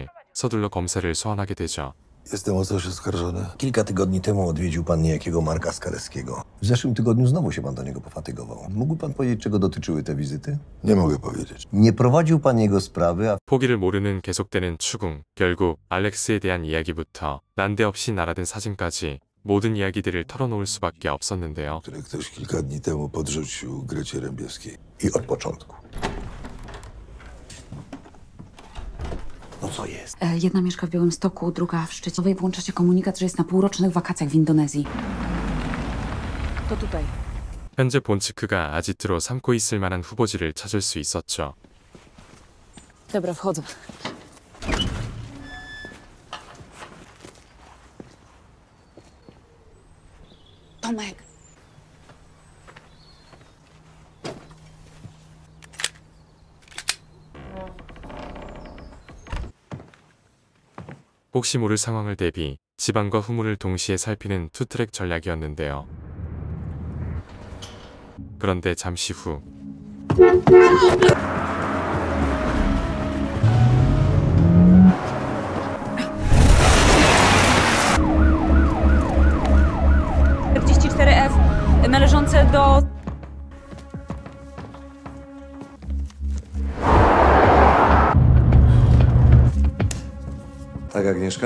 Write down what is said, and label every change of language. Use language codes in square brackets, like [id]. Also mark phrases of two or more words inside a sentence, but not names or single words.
[ko] 서둘러 검사를 소환하게 되죠. [pl] Jestem o coś oskarżony. Kilka tygodni temu odwiedził pan niejakiego Marka Skalewskiego. W zeszłym tygodniu znowu się pan do niego pofatygował. Mógłby pan powiedzieć, czego dotyczyły te wizyty? Nie mogę powiedzieć. Nie prowadził pan jego sprawy, a [ko] 포기를 모르는 계속되는 추궁. 결국 알렉스에 대한 이야기부터 난데없이 날아든 사진까지 모든 이야기들을 털어놓을 수밖에 없었는데요. [pl] Który ktoś kilka dni temu podrzucił Grecie Rębiewskiej. I od początku. No co jest? Jedna mieszka w Białymstoku, druga w Szczecinie. Włącza się komunikat, że jest na półrocznych wakacjach w Indonezji. To tutaj. [ko] 현재 본치크가 아지트로 삼고 있을 만한 후보지를 찾을 수 있었죠. [pl] Dobra, wchodzę. Tomek. [ko] 혹시 모를 상황을 대비 지방과 후문을 동시에 살피는 투트랙 전략이었는데요. 그런데 잠시 후 [pl] F należące do... Tak, Agnieszka?